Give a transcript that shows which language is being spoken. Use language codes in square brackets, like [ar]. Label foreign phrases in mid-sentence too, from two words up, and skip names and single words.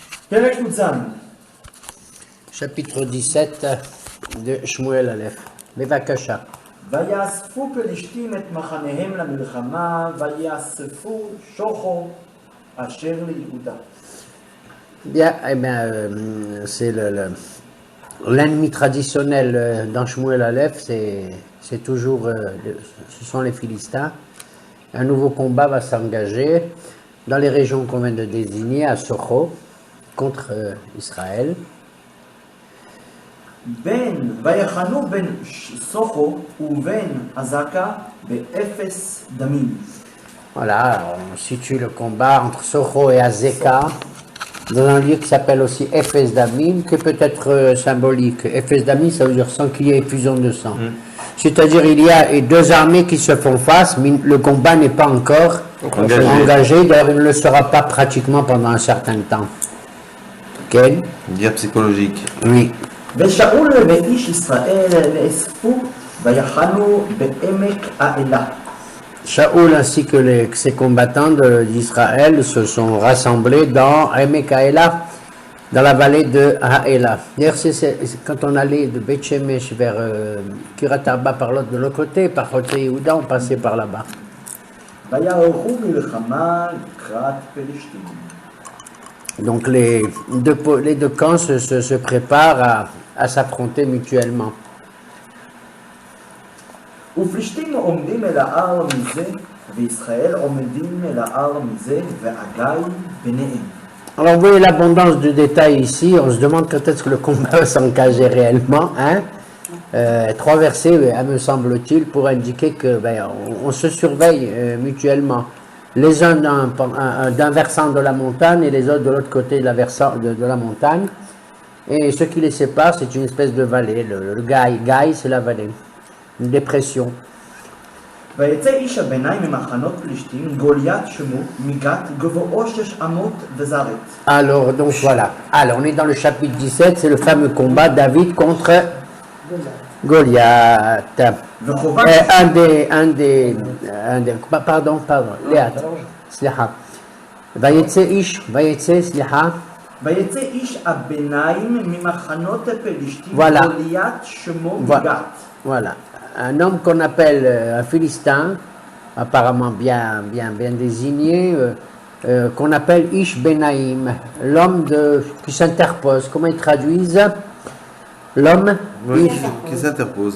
[he] פרק י"ז. [fr] chapitre 17 de Shmuel Aleph. [he] בבקשה. ויאספו פלישתים את מחניהם למלחמה, ויאספו שוחו אשר ליהודה. [fr] Bien, c'est l'ennemi traditionnel dans Shmuel Aleph, c'est toujours, ce sont les Philistins. Un nouveau combat va s'engager dans les régions qu'on vient de désigner, à Socho, contre Israël. [he] ויחנו בין סוחו ובין עזקה באפס דמים. [fr] Voilà, on situe le combat entre Socho et Azeka dans un lieu qui s'appelle aussi Ephes Damim, qui peut être symbolique. Ephes Damim, ça veut dire sans qu'il y ait effusion de sang. C'est-à-dire il y a deux armées qui se font face, mais le combat n'est pas encore engagé, d'ailleurs il ne le sera pas pratiquement pendant un certain temps. Quel? Guerre psychologique. Oui. [he] ושאול ואיש ישראל נאספו ויחנו בעמק האלה. [fr] Shaoul ainsi que ses combattants d'Israël se sont rassemblés dans Emek Haela, dans la vallée de Haela. D'ailleurs, quand on allait de Beth Shemesh vers Kiryat Arba de l'autre côté, par Chotze Yehuda, on passait par là-bas. [he] ויערכו מלחמה לקראת פלישתים. [fr] Donc les deux camps se préparent à s'affronter mutuellement. [he] ופלישתים עומדים אל ההר מזה, וישראל עומדים אל ההר מזה, ועגי ביניהם. [fr] Alors vous voyez l'abondance de détails ici, on se demande quand est-ce que le combat va s'engager réellement. Hein? Trois versets, me semble-t-il, pour indiquer que on se surveille mutuellement. Les uns d'un versant de la montagne et les autres de l'autre côté de la montagne. Et ce qui les sépare, c'est une espèce de vallée. Le Gaï, c'est la vallée. Une dépression. [he] ויצא איש הביניים ממחנות פלישתים, גוליית שמו, מגת, גבוהו 6 אמות וזרת. [fr] Alors, donc voilà. Alors, on est dans le chapitre 17, c'est le fameux combat David contre Goliath. Pardon, Léat. Sliha. [he] ויצא איש הביניים ממחנות פלישתים, [fr] Voilà. [he] גוליית שמו מגת. [fr] Voilà. Un homme qu'on appelle un Philistin, apparemment bien désigné, qu'on appelle Ish Benaim, l'homme qui s'interpose. Comment ils traduisent? L'homme qui s'interpose.